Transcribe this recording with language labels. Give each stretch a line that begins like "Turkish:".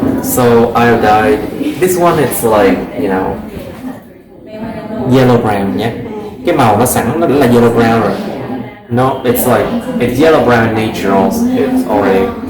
English: So iodide, this one it's like, yellow brown nhé.
Vietnamese: Cái màu nó sẵn nó đã là
English: yellow brown
Vietnamese: rồi.
English: No, it's yellow brown in nature also. It's already.